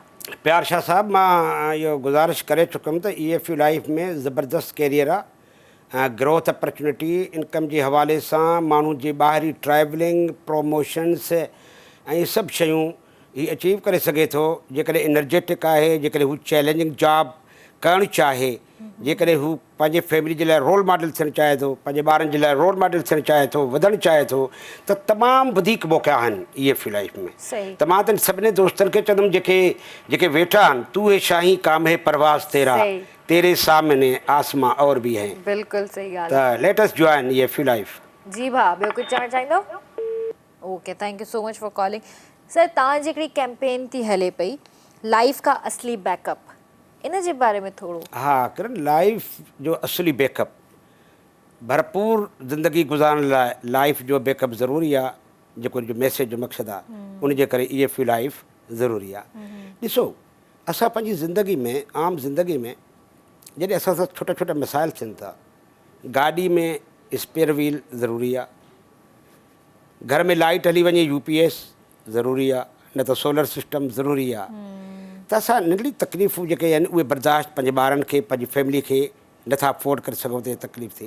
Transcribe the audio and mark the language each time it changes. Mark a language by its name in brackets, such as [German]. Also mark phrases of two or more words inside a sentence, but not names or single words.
[Sindhi] प्यार शाह साहब मां इहो गुज़ारिश करे चुकमि त EFU लाइफ में ज़बरदस्त कैरियर आहे, [English] growth opportunity [Sindhi] इनकम जे हवाले सां माण्हू जे ॿाहिरी [English] travelling promotions [Sindhi] ऐं सभु शयूं हीअ अचीव करे सघे थो जेकॾहिं एनर्जेटिक आहे, जेकॾहिं हू [English] challenging job [Sindhi] करणु चाहे, जेकॾहिं हू पंहिंजे फैमिली जे लाइ [English] role model [Sindhi] थियणु चाहे थो, पंहिंजे ॿारनि जे लाइ [English] role model [Sindhi] थियणु चाहे थो, वधणु चाहे थो त तमामु वधीक मौक़ा आहिनि EFU लाइफ में। त मां त सभिनी दोस्तनि खे चवंदुमि जेके वेठा आहिनि [Urdu] تو ہے شاہی کام ہے پرواز تیرا تیرے سامنے آسماں اور بھی ہیں. [Sindhi] बिल्कुलु सही ॻाल्हि। त [English] let us join [Sindhi] EFU लाइफ। जी भा ॿियो कुझु चवणु चाहींदो? [English] OK thank you so much for calling. [Sindhi] सर तव्हांजी हिकिड़ी कैंपेन थी हले पई लाइफ का असली बैकअप, इन जे बारे में थोरो। हाँ किरण, लाइफ जो असली बैकअप भरपूर ज़िंदगी गुज़ारण लाइ लाइफ जो बैकअप ज़रूरी आहे, जेको जो मैसेज जो मक़सदु आहे उन जे करे EFU लाइफ ज़रूरी आहे। ॾिसो असां पंहिंजी ज़िंदगी में आम ज़िंदगी में जॾहिं असां सां छोटा छोटा मसाइल थियनि था, गाॾी में [English] spare wheel [Sindhi] ज़रूरी आहे, घर में लाइट हली वञे UPS ज़रूरी आहे, न त [English] solar system [Sindhi] ज़रूरी आहे। त असां नंढड़ी तकलीफ़ूं जेके आहिनि उहे बर्दाश्त पंहिंजे ॿारनि खे पंहिंजी फैमिली खे नथा अफोर्ड करे सघूं त तकलीफ़ थिए।